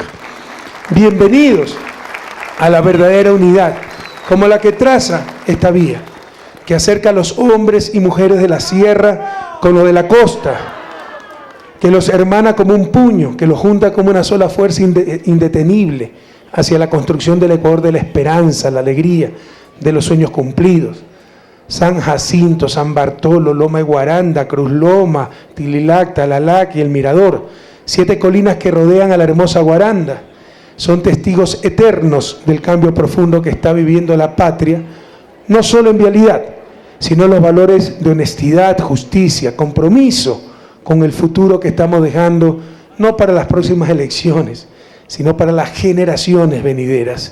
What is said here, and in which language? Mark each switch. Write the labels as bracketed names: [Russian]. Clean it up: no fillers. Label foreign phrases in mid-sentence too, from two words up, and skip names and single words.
[Spanish] Bienvenidos a la verdadera unidad, como la que traza esta vía, que acerca a los hombres y mujeres de la sierra con los de la costa, que los hermana como un puño, que los junta como una sola fuerza indetenible hacia la construcción del Ecuador de la esperanza, la alegría, de los sueños cumplidos. San Jacinto, San Bartolo, Loma de Guaranda, Cruz Loma, Tililac, Talalac y El Mirador, 7 colinas que rodean a la hermosa Guaranda, son testigos eternos del cambio profundo que está viviendo la patria, no solo en vialidad, sino en los valores de honestidad, justicia, compromiso con el futuro que estamos dejando, no para las próximas elecciones, sino para las generaciones venideras.